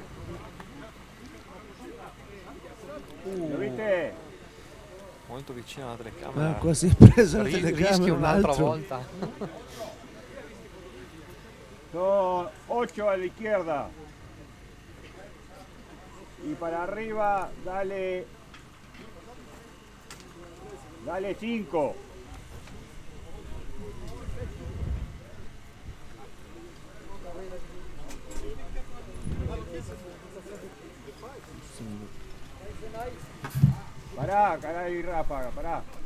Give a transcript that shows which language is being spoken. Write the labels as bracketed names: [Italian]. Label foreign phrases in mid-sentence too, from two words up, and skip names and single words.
[Italian] Molto vicino alla telecamera. Ah, quasi preso la telecamera. Rischi un un'altra altro. volta. [Spanish] Son 8 a la izquierda. Y para arriba, dale 5. Pará, caray, ráfaga, pará.